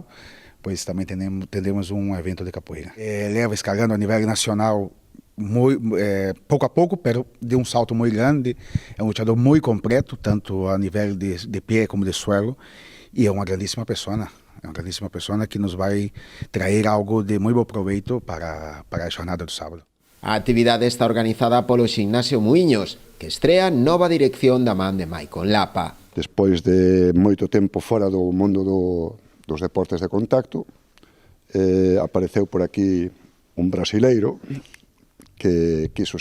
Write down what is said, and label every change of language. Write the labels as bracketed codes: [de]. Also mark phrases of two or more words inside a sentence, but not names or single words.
[pt] Pois também teremos um evento de capoeira. Leva escalando a nível nacional pouco a pouco, pero de um salto muito grande. É um lutador muito completo, tanto a nível de pé como de suelo, e é uma grandíssima pessoa. É uma grandíssima pessoa que nos vai trazer algo de muito bom proveito para a jornada do sábado. [gl] A actividade está organizada polo Ximnasio Muiños, que estrea nova dirección da man de Maicon Lapa. Despois de moito tempo fora do mundo dos deportes de contacto, apareceu por aquí un brasileiro que quiso